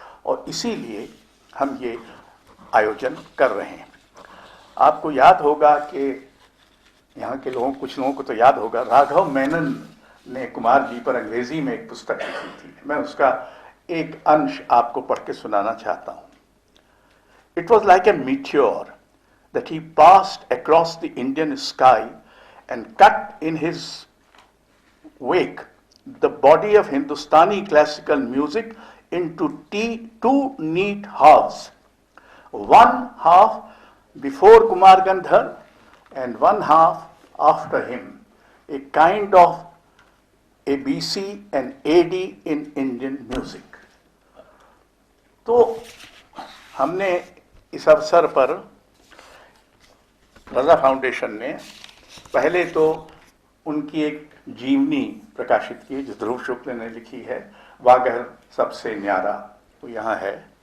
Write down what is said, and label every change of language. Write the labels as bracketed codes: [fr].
[hi] और इसीलिए हम ये आयोजन कर रहे हैं। आपको याद होगा कि यहाँ के लोगों, कुछ लोगों को तो याद होगा, राघव मेनन ने कुमार जी पर अंग्रेजी में एक पुस्तक लिखी थी। मैं उसका एक अंश आपको पढ़ के सुनाना चाहता हूँ। [en] It was like a meteor that he passed across the Indian sky and cut in his wake the body of Hindustani classical music into two neat halves. One half before Kumar Gandhar and one half after him, a kind of ABC and AD in Indian music. [hi] तो हमने इस अवसर पर रजा foundation ने पहले तो उनकी एक जीवनी प्रकाशित की जो ध्रुव शुक्ल ने लिखी है, वागह सबसे न्यारा, वो यहाँ है।